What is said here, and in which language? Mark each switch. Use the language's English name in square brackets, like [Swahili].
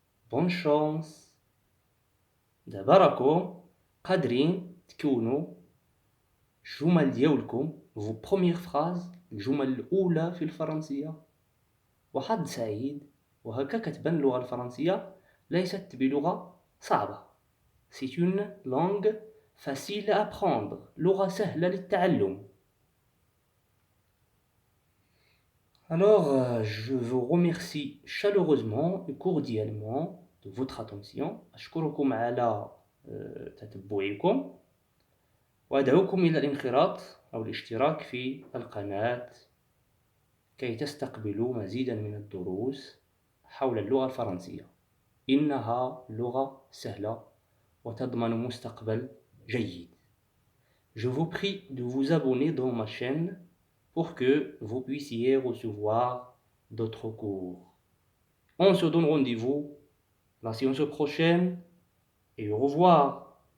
[French] Bonne chance. [Arabic] دابا راكم قادرين تكونوا الجمل ديالكم [French] vos premières phrases [Arabic] الجمل الأولى في الفرنسية. وحظ سعيد. وهكا كتبان اللغة الفرنسية ليست بلغة صعبة. [French] C'est une langue facile à apprendre. [Arabic] لغة سهلة للتعلم. [French] Alors, je vous remercie chaleureusement et cordialement de votre attention. [Arabic] أشكركم على تتبعكم وأدعوكم إلى الانخراط أو الاشتراك في القناة كي تستقبلوا مزيدا من الدروس حول اللغة الفرنسية. إنها لغة سهلة وتضمن مستقبل جيد. [French] Je vous prie de vous abonner dans ma chaîne pour que vous puissiez recevoir d'autres cours. On se donne rendez-vous la séance prochaine et au revoir.